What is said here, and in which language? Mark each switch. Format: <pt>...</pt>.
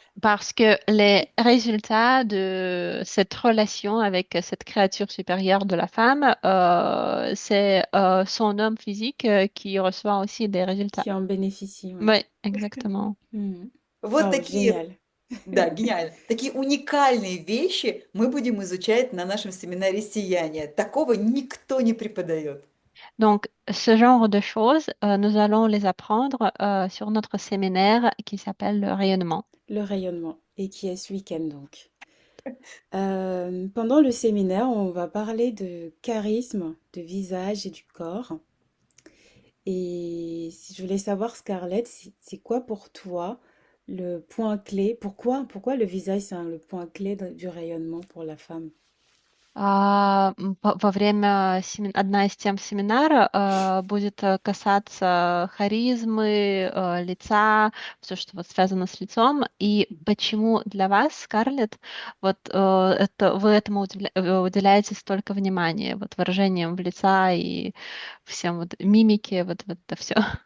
<fr>Parce que les résultats de cette relation avec cette créature supérieure de la femme, c'est son homme physique qui reçoit aussi des résultats. Qui en bénéficient, ouais. Oui, exactement. Mhm.</fr> <ru>Вот</ru> <fr>Oh,</fr> <ru>такие,</ru> <fr>génial.</fr> <ru>да, гениально. Такие уникальные вещи мы будем изучать на нашем семинаре «Сияние». Такого никто не преподает.</ru> <fr>Donc, ce genre de choses, nous allons les apprendre sur notre séminaire qui s'appelle le rayonnement. Le rayonnement. Et qui est ce week-end donc. Pendant le séminaire, on va parler de charisme, de visage et du corps. Et si je voulais savoir, Scarlett, c'est quoi pour toi le point clé? Pourquoi le visage, c'est le point clé du rayonnement pour la femme?</fr> <ru>Во время одна из тем семинара будет касаться харизмы, лица, все, что вот связано с лицом. И почему для вас, Скарлетт, вот вы этому уделяете столько внимания, вот выражением в лица и всем вот мимике, вот это все.</ru>